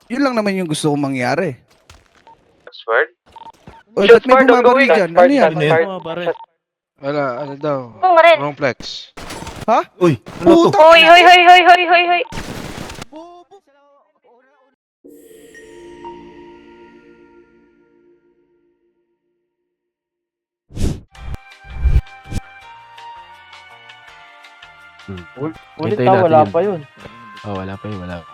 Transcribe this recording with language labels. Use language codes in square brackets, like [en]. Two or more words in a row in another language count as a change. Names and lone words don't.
[tl] Yun lang naman yung gusto kong mangyari. Password? Oy, ba't [en] Shots [tl] may [en] fired [tl] bumabaril [en] ongoing. [tl] dyan? Ano yan? Ano yan? Mga pare. Wala, ano daw? Oo, rin. [en] Wrong flex. [tl] Ha? Uy, ano to? Puta! Hoy, hoy, hoy, hoy, hoy, hoy, hoy. Ulit Hintayin ka, natin wala yun. pa yun. Oh, wala pa yun, wala.